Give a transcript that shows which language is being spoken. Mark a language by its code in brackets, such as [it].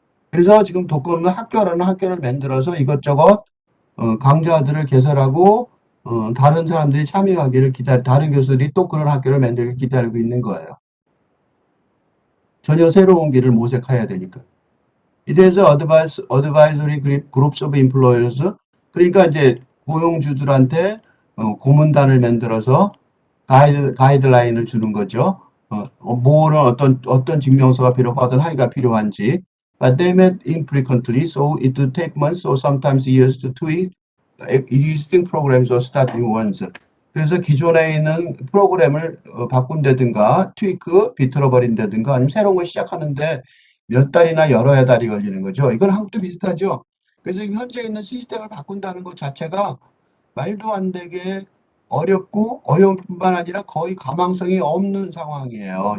[ko] 그래서 지금 독거노는 학교라는 학교를 만들어서 이것저것 강좌들을 개설하고 다른 사람들이 참여하기를 다른 교수들이 또 그런 학교를 만들기 기다리고 있는 거예요. 전혀 새로운 길을 모색해야 되니까. [en] It is advisory groups of employers. [ko] 그러니까 이제 고용주들한테 고문단을 만들어서 가이드라인을 주는 거죠. 뭐는 어떤 증명서가 필요하든 하기가 필요한지. [en] But they met infrequently, so it would take months or sometimes years to tweak existing programs or start new ones. [ko] 그래서 기존에 있는 프로그램을 바꾼다든가, 비틀어 버린다든가, 아니면 새로운 걸 시작하는데 몇 달이나 여러 달이 걸리는 거죠. 이건 한국도 비슷하죠. 그래서 현재 있는 시스템을 바꾼다는 것 자체가 말도 안 되게 어렵고 어려운 뿐만 아니라 거의 가망성이 없는 상황이에요.